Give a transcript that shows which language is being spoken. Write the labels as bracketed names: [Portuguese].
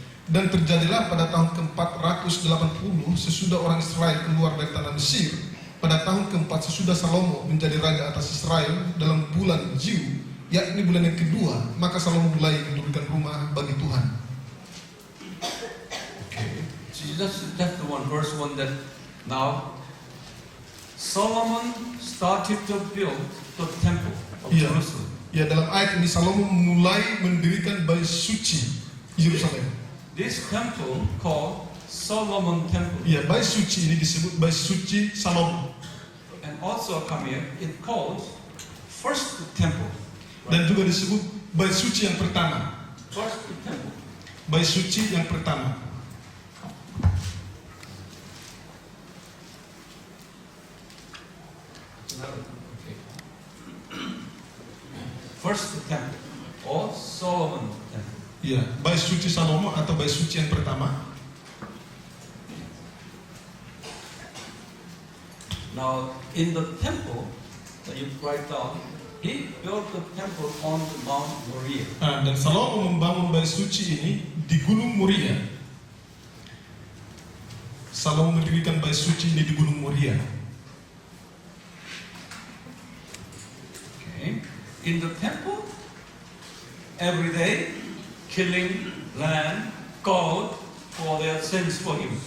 [Indonesian] Dan terjadilah pada tahun ke-480 sesudah orang Israel keluar dari tanah Mesir, pada tahun ke-4 sesudah Salomo menjadi raja atas Israel dalam bulan Ziu, yakni bulan yang kedua, maka Salomo mulai mendirikan rumah bagi Tuhan. [English] See, that's the one verse 1 that now Solomon started to build the temple of Yeah. Jerusalem. [Indonesian] Ya, dalam ayat ini Salomo mulai mendirikan bait suci Yerusalem. [English] This temple called Solomon Temple, [Indonesian] Ya, bait suci ini disebut bait suci Salomo. [English] and also come here it called First Temple. [Indonesian] Dan juga disebut bait suci yang pertama. [English] First Temple. [Indonesian] Bait suci yang pertama. [English] Okay. First Temple or Solomon Temple. [Indonesian] Ya, bait suci Salomo atau bait suci yang pertama. [English] Now, in the temple that you write down, he built the temple on the Mount Moriah. [Indonesian] Nah, dan Salomo membangun bait suci ini di Gunung Moria. Salomo mendirikan bait suci ini di Gunung Moria. [English] Okay. In the temple, every day, killing lamb, goat for their sins for him.